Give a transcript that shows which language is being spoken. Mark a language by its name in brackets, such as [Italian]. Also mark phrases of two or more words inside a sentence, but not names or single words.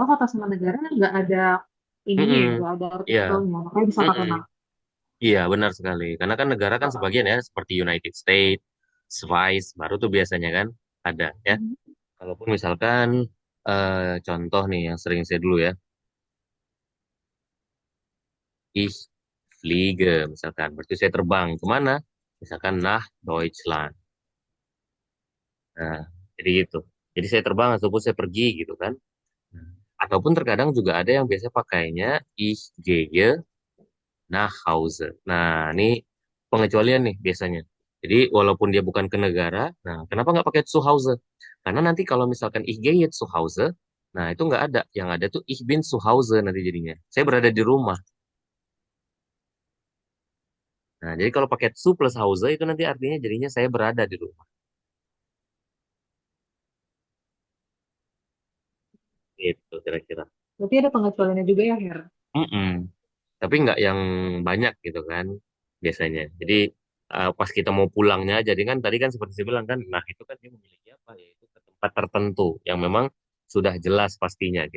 [Indonesian] soalnya kota sama negara nggak ada ininya ya, Mm-mm. nggak ada Iya. artikelnya. Makanya bisa pakai Mm-mm. nah. Iya, benar sekali. Karena kan negara kan Oh, sebagian ya, seperti United States, Swiss, baru tuh biasanya kan ada ya. oh. Kalaupun misalkan contoh nih yang sering saya dulu ya, [German] ich fliege [Indonesian] misalkan, berarti saya terbang kemana? Misalkan [German] nach Deutschland. [Indonesian] Nah, jadi gitu. Jadi saya terbang ataupun saya pergi gitu kan. Nah, ataupun terkadang juga ada yang biasa pakainya [German] ich gehe nach Hause. [Indonesian] Nah, ini pengecualian nih biasanya. Jadi walaupun dia bukan ke negara, nah kenapa nggak pakai [German] zu Hause? [Indonesian] Karena nanti kalau misalkan [German] ich gehe zu Hause, [Indonesian] nah itu nggak ada. Yang ada tuh [German] ich bin zu Hause [Indonesian] nanti jadinya. Saya berada di rumah. Nah, jadi kalau pakai zu plus Hause itu nanti artinya jadinya saya berada di rumah. Gitu kira-kira. Berarti ada pengecualiannya juga ya, Her? Mm-mm. Tapi nggak yang banyak gitu kan biasanya. Jadi pas kita mau pulangnya, jadi kan tadi kan seperti saya bilang kan, nah itu kan dia memiliki apa ya, itu ke tempat tertentu yang memang sudah jelas pastinya gitu.